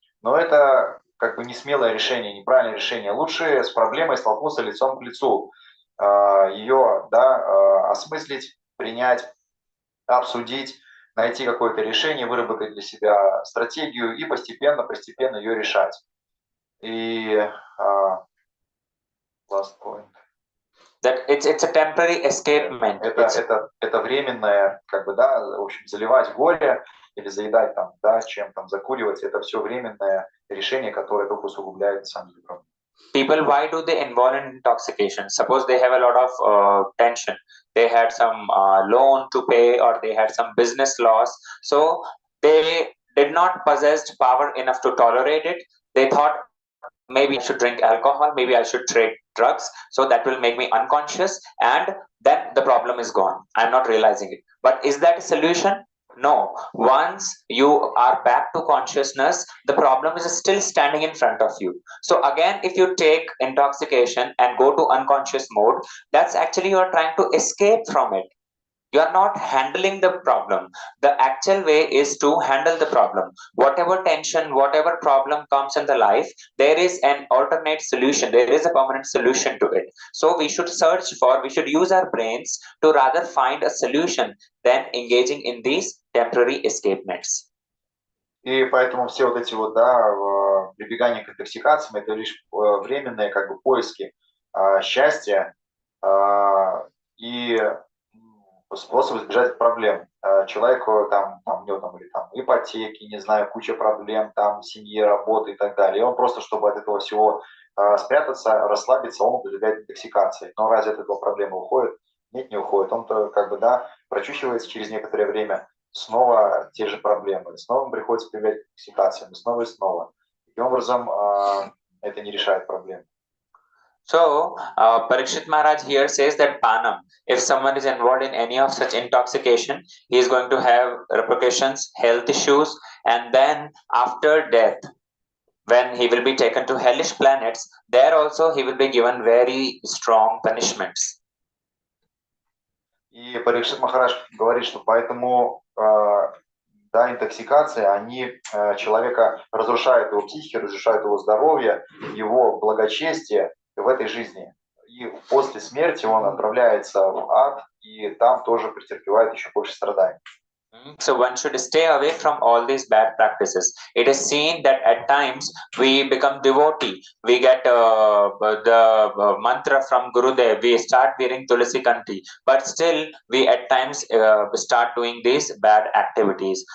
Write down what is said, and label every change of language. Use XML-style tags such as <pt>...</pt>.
<ru>Но это как бы не смелое решение, неправильное решение. Лучше с проблемой столкнуться лицом к лицу, ее, да, осмыслить, принять, обсудить, найти какое-то решение, выработать для себя стратегию и постепенно ее решать. И</ru> <en>last point. That it's a temporary escapement.</en> <ru>Это временное, как бы, да, в общем, заливать горе или заедать там, да, чем там, закуривать, это все временное решение, которое только усугубляет сам проблему.</ru> <en>People, why do they involve in intoxication? Suppose they have a lot of tension. They had some loan to pay, or they had some business loss. So they did not possess power enough to tolerate it. They thought maybe I should drink alcohol, maybe I should take drugs, so that will make me unconscious, and then the problem is gone. I'm not realizing it. But is that a solution? No. Once you are back to consciousness, the problem is still standing in front of you. So again, if you take intoxication and go to unconscious mode, that's actually you are trying to escape from it. You are not handling the problem. The actual way is to handle the problem. Whatever tension, whatever problem comes in the life, there is an alternate solution. There is a permanent solution to it. So we should search for, we should use our brains to rather find a solution than engaging in these temporary escape nets.</en> <ru>И поэтому все вот эти вот, да, прибегания к интоксикациям, это лишь временные как бы поиски счастья и способ избежать проблем. Человеку там у него там, или там ипотеки, не знаю, куча проблем, там семьи, работы и так далее. И он просто, чтобы от этого всего спрятаться, расслабиться, он прибегает к интоксикации. Но разве от этого проблемы уходит? Нет, не уходит. Он-то как бы, да, прочущивается через некоторое время, снова те же проблемы. Снова приходится прибегать к интоксикациям, снова и снова. Таким образом, это не решает проблем.</ru> <en>So, Parikshit Maharaj here says that Panam, if someone is involved in any of such intoxication, he is going to have repercussions, health issues, and then after death, when he will be taken to hellish planets, there also he will be given very strong punishments.</en> <ru>И Парикшит Махарадж говорит, что поэтому да, интоксикации, они человека разрушают его психику, разрушают его здоровье, его благочестие в этой жизни. И после смерти он отправляется в ад, и там тоже претерпевает еще больше страданий.</ru> <en>So one should stay away from all these bad practices. It is seen that at times we become devotee. We get the mantra from Gurudev. We start wearing Tulsi Kanti, but still we at times start doing these bad activities.</en>